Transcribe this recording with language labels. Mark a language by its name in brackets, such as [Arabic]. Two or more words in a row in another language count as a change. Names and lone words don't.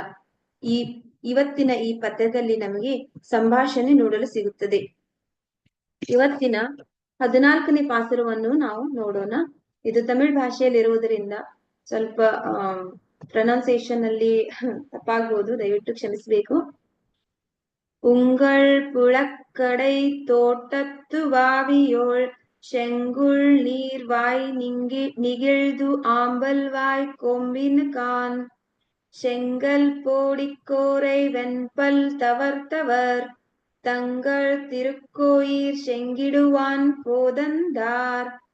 [Kannada] ಇವತ್ತಿನ ಈ ಪದ್ಯದಲ್ಲಿ ನಮಗೆ ಸಂಭಾಷಣೆ ನೋಡಲು ಸಿಗುತ್ತದೆ. ಇವತ್ತಿನ 14ನೇ ಪಾಸುರವನ್ನು ನಾವು ನೋಡೋಣ. ಇದು ತಮಿಳ್ ಭಾಷೆಯಲ್ಲಿ ಇರುವುದರಿಂದ ಸ್ವಲ್ಪ ಪ್ರೊನೌನ್ಸಿಯೇಷನ್ ಅಲ್ಲಿ ತಪ್ಪಾಗಬಹುದು, ದಯವಿಟ್ಟು ಕ್ಷಮಿಸಬೇಕು. [Tamil] உங்கள் புழக்கடை தோட்டத்து வாவியோள் செங்குள் நீர்வாய் நிகிழ்து ஆம்பல்வாய் கொம்பினுகான் செங்கல் போடிக்கோரை வெண்பல் தவர்த்தவர் தங்கள் திருக்கோயிற் செங்கிடுவான் போதந்தார்